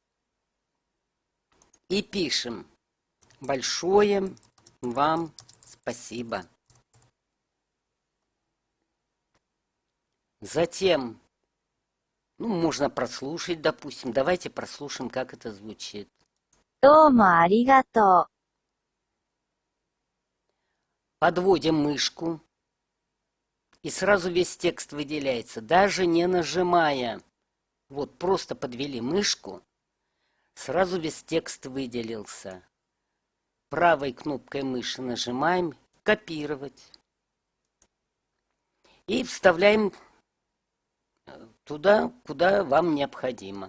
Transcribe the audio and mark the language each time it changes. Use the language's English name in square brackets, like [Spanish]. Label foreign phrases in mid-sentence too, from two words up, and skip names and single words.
[Russian] И пишем: большое вам спасибо. Затем, можно прослушать, допустим. Давайте прослушаем, как это звучит. [Japanese] どうもありがとう。 [Russian] подводим мышку, и сразу весь текст выделяется, даже не нажимая. Вот просто подвели мышку, сразу весь текст выделился. Правой кнопкой мыши нажимаем «Копировать» и вставляем туда, куда вам необходимо.